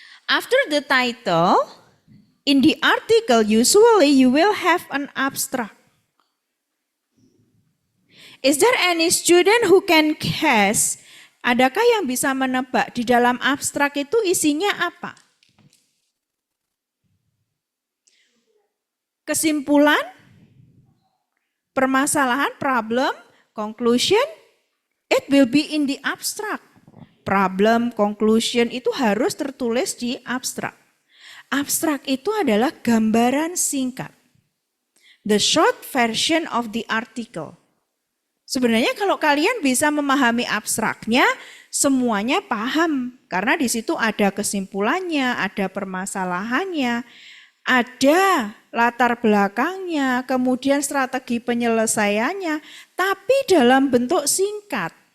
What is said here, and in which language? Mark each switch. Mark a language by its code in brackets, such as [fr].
[en] After the title, in the article usually you will have an abstract. Is there any student who can guess? [id] Adakah yang bisa menebak di dalam abstrak itu isinya apa? Kesimpulan, permasalahan, [en] problem, conclusion, it will be in the abstract. [id] Problem, conclusion itu harus tertulis di abstrak. Abstrak itu adalah gambaran singkat. [en] The short version of the article. [id] Sebenarnya kalau kalian bisa memahami abstraknya, semuanya paham. Karena di situ ada kesimpulannya, ada permasalahannya, ada latar belakangnya, kemudian strategi penyelesaiannya, tapi dalam bentuk singkat.